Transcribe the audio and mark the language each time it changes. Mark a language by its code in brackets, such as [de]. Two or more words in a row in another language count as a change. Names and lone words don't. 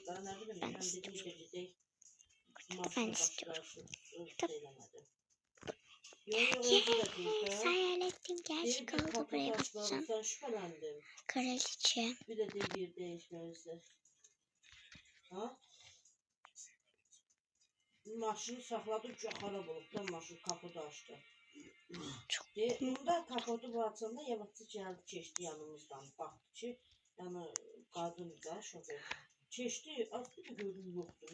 [tr] Ben istiyorum. Ortada ben istiyorum. Hayal ettim, gerçek oldu, buraya basacağım. Kraliçe. Bir de bir değişmezdi. Ha? [az] Maşını saxladı, xarab olub da maşın kapıda açdı. Bunda kapotu bu açanda yavaşça gəldi, keçdi yanımızdan. Baxdı ki, yəni qadın da şoför. Keçdi, azdı da gördüm yoxdur.